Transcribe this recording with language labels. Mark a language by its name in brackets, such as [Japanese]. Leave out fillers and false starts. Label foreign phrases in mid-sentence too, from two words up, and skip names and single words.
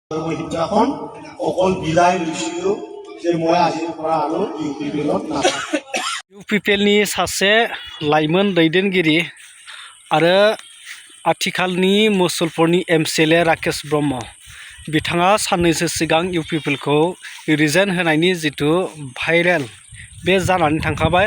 [Assamese] মই সিদিনাখন অকল বিলাই লৈছিলোঁ যে মই আজিৰ পৰা আৰু ইউ পি পি এলত নাথাকোঁ। [Bodo] इउ पि पि एलनि सासे लाइमोन दैदेनगिरि आरो आथिखालनि मुसलपुरनि MCLA राकेश ब्रह्म बिथाङा साननैसो सिगां इउ पि पि एलखौ रिजाइन होनायनि जिथु भाइरेल बे जानानै थांखाबाय।